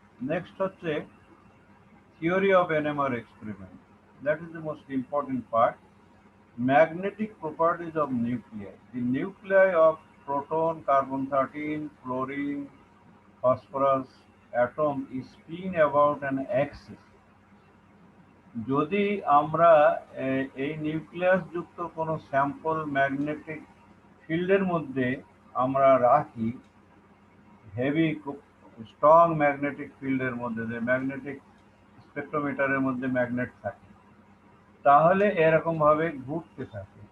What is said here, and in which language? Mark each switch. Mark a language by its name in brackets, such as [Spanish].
[Bangla] Next হচ্ছে [English] Theory of NMR experiment, that is the most important part. Magnetic properties of nuclei. The nuclei of proton, carbon-13, fluorine, phosphorus atom is spin about an axis. [Bangla] যদি আমরা এই nucleus যুক্ত কোনো sample magnetic ফিল্ডের মধ্যে আমরা রাখি, হেভি স্ট্রং ম্যাগনেটিক ফিল্ডের মধ্যে, যে ম্যাগনেটিক স্পেকট্রোমিটারের মধ্যে ম্যাগনেট থাকে, তাহলে এরকম ভাবে ঘুরতে থাকে।